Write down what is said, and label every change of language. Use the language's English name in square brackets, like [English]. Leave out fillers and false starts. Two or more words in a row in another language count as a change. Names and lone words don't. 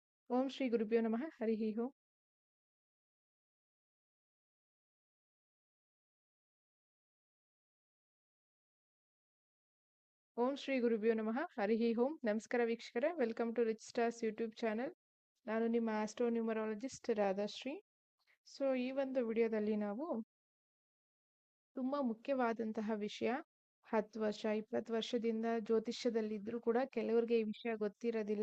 [Sanskrit] ಓಂ ಶ್ರೀ ಗುರುಭ್ಯೋ ನಮಃ ಹರಿ ಓಂ. ಓಂ ಶ್ರೀ ಗುರುಭ್ಯೋ ನಮಃ ಹರಿ ಓಂ. [Kannada] ನಮಸ್ಕಾರ ವೀಕ್ಷಕರೇ, [English] welcome to Rich Stars YouTube channel. [Kannada] ನಾನು ನಿಮ್ಮ [English] astro numerologist [Kannada] ರಾಧಾಶ್ರೀ. ಸೊ ಈ ಒಂದು ವಿಡಿಯೋದಲ್ಲಿ ನಾವು ತುಂಬಾ ಮುಖ್ಯವಾದಂತಹ ವಿಷಯ, 10 ವರ್ಷ 20 ವರ್ಷದಿಂದ ಜ್ಯೋತಿಷ್ಯದಲ್ಲಿದ್ರೂ ಕೂಡ ಕೆಲವರಿಗೆ ಈ ವಿಷಯ ಗೊತ್ತಿರೋದಿಲ್ಲ.